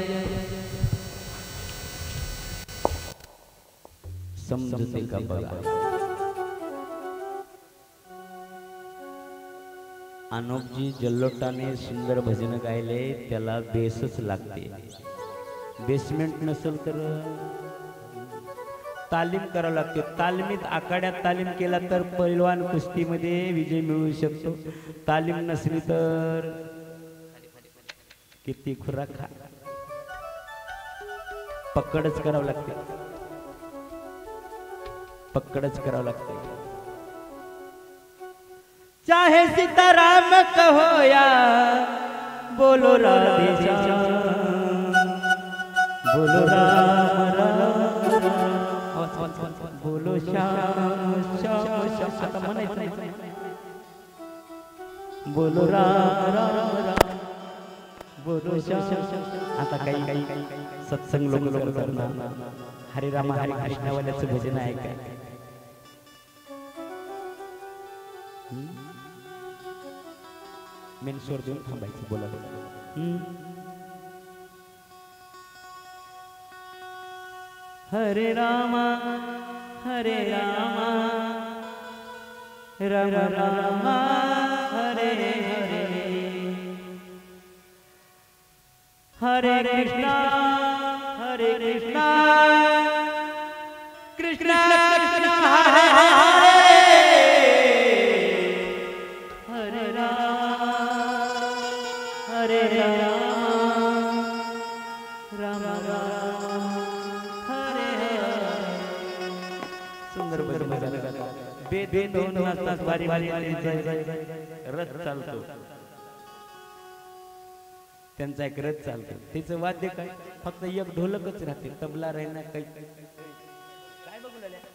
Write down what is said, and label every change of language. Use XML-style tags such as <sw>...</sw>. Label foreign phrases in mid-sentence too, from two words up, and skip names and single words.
<mr>समझते का बघा अनुपजी जल्लोटाने सुंदर भजन गायले त्याला बेसच लागते बेसमेंट नसेल तर तालीम करावं लागते तालमीत आखाड्यात तालीम केला तर पैलवान कुस्तीमध्ये विजय मिळवू शकतो तालीम नसली तर किती खुराक खा पकडच करावं लागते पकडच करावं लागते</mr> <hi>चाहे सीताराम कहो या बोलो राधे श्याम बोलो राम बोलो श्याम श्याम श्याम</hi> <mr>आता म्हणायचं</mr> <hi>बोलो राम बोलो श्याम</hi> <mr>आता काही सत्संग लोक करतात हरे राम हरे कृष्णावाल्याचं भजन आहे काय मेन स्वर देऊन थांबायचं बोला हरे रामा राम राम हरे हरे हरे कृष्णा कृष्णा कृष्णा हरे हरे हरे राम राम राम हरे हरे सुंदर भजन बे दोन वाजता बारी रथ चालतो त्यांचा एक रथ चालतो त्याचं वाद्य काय फक्त एक ढोलकच राहते तबला राहिना काही काय बघू लागल्या</mr>